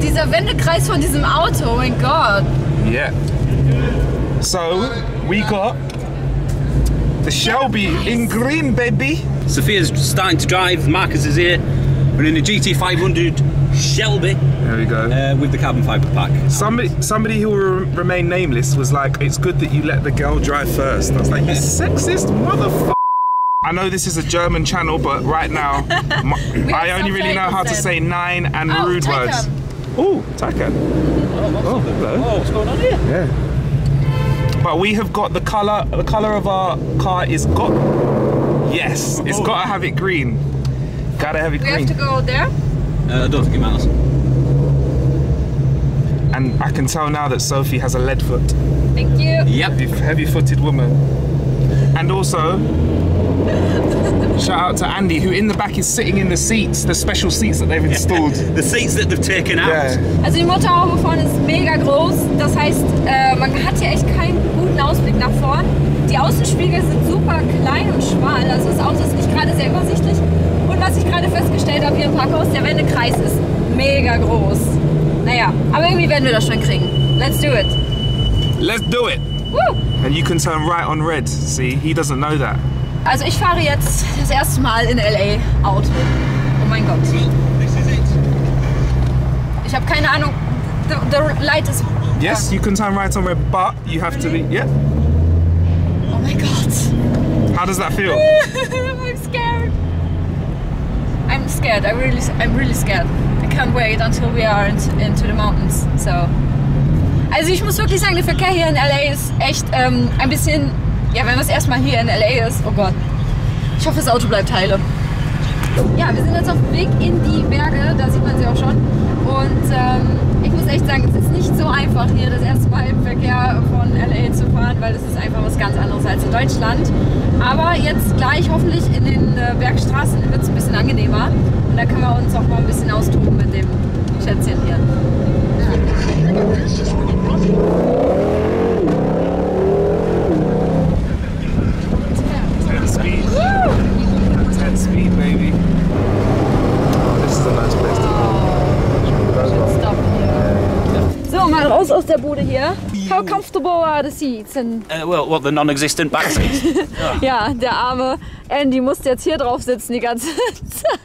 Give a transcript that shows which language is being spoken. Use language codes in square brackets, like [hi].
[de] Dieser Wendekreis von diesem Auto, oh mein Gott. [en] Yeah. So, we got the Shelby in green, baby. Sophia's starting to drive. Marcus is here. We're in a GT500 Shelby. There we go. With the carbon fiber pack. Somebody who will remain nameless was like, "It's good that you let the girl drive first." I was like, "You sexist motherfucker." I know this is a German channel, but right now, I only really know how to say nine and rude words. Oh, Taycan. Oh, hello. Oh, what's going on here? Yeah. But we have got the color of our car is got, yes, it's got to have it green. Gotta have it green. We have to go there? I don't think it matters. And I can tell now that Sophie has a lead foot. Thank you. Yep. Heavy-footed woman. And also, shout out to Andy, who in the back is sitting in the seats, the special seats that they've installed. The seats that they've taken out. Yeah. [de] Also die Motorhaube vorne ist mega groß, das heißt, man hat hier echt keinen guten Ausblick nach vorn. Die Außenspiegel sind super klein und schmal, also das Auto ist nicht gerade sehr übersichtlich. Und was ich gerade festgestellt habe hier im Parkhaus, der Wendekreis ist mega groß. Naja, aber irgendwie werden wir das schon kriegen. [en] Let's do it. Let's do it. Woo. And you can turn right on red. See, he doesn't know that. [de] Also ich fahre jetzt das erste Mal in LA Auto. Oh mein Gott. [en] This is it. [de] Ich habe keine Ahnung. [en] The light is... Yes, you can turn right on red, but you have to be, yeah. [de] Oh mein Gott. [en] How does that feel? I'm scared. I'm scared. I'm really scared. I can't wait until we are into the mountains. So. [de] Also ich muss wirklich sagen, der Verkehr hier in LA ist echt ein bisschen, ja, wenn man es erstmal hier in LA ist, oh Gott. Ich hoffe, das Auto bleibt heile. Ja, wir sind jetzt auf dem Weg in die Berge, da sieht man sie auch schon. Und ich muss echt sagen, es ist nicht so einfach hier das erste Mal im Verkehr von LA zu fahren, weil das ist einfach was ganz anderes als in Deutschland. Aber jetzt gleich hoffentlich in den Bergstraßen wird es ein bisschen angenehmer. Und da können wir uns auch mal ein bisschen austoben mit dem Schätzchen hier. [en] 10 speed. 10 speed, baby. Oh, this is a nice place to go. [de] So, mal raus aus der Bude hier. [en] How comfortable are the seats? And Well, what, the non-existent back seats? [de] ja, der arme Andy musste jetzt hier drauf sitzen die ganze Zeit.